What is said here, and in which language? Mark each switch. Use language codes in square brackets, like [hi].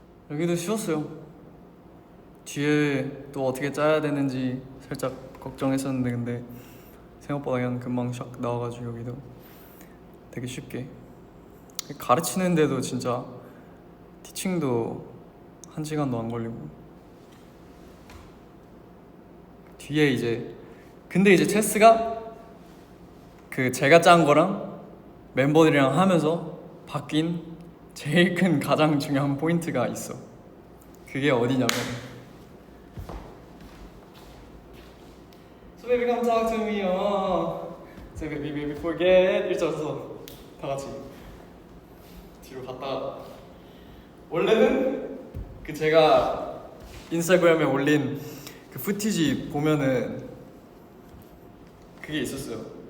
[ko] 여기도 쉬웠어요. 뒤에 또 어떻게 짜야 되는지 살짝 걱정했었는데 근데 생각보다 그냥 금방 샥 나와가지고 여기도 되게 쉽게 가르치는데도 진짜 티칭도 1시간도 안 걸리고. 뒤에 이제 근데 이제 체스가 그 제가 짠 거랑 멤버들이랑 하면서 바뀐 제일 큰 가장 중요한 포인트가 있어. 그게 어디냐면 [en] So baby come talk to me. Say baby baby forget. [ko] 일자서 다 같이 뒤로 갔다가 원래는 그 제가 인스타그램에 올린 그 푸티지 보면은 그게 있었어요.